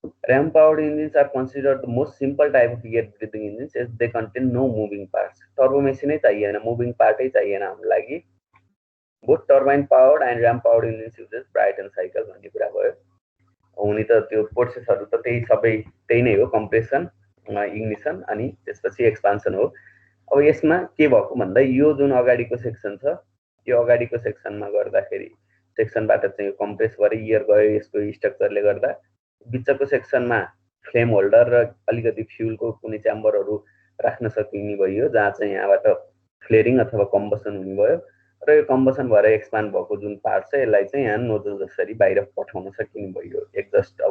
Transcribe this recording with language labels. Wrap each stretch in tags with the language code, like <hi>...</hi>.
<en>ram powered engines are considered the most simple type of air breathing engines as they contain no moving parts.</en> <ne>Turbo machine नै चाहिएन, moving part नै चाहिएन हाम्रो लागि।</ne> <en>both turbine powered and ram powered engines uses Brayton cycle</en> <ne>भन्ने कुरा भयो। हुने त त्यो प्रोसेसहरु त त्यही सबै त्यही नै हो, कम्प्रेसन, इग्निसन अनि त्यसपछि एक्सपान्सन हो। अब यसमा के भएको भन्दा यो जुन अगाडिको सेक्सन छ, यो अगाडिको सेक्सनमा गर्दाखेरि सेक्सनबाट चाहिँ कम्प्रेस गरे एयर गयो यसको स्ट्रक्चरले गर्दा, बिचको सेक्सनमा फ्लेम होल्डर र अलिकति फ्युलको कुनै च्याम्बरहरु राख्न सकिने भयो, जहाँ चाहिँ यहाँबाट फ्लेरिङ अथवा कम्बसन हुने भयो र यो कम्बसन भएर एक्सपान्ड भएको जुन पार्ट छ यसलाई चाहिँ यहाँ नोजल जसरी बाहिर पठाउन सकिने भयो एक्जस्ट।</ne>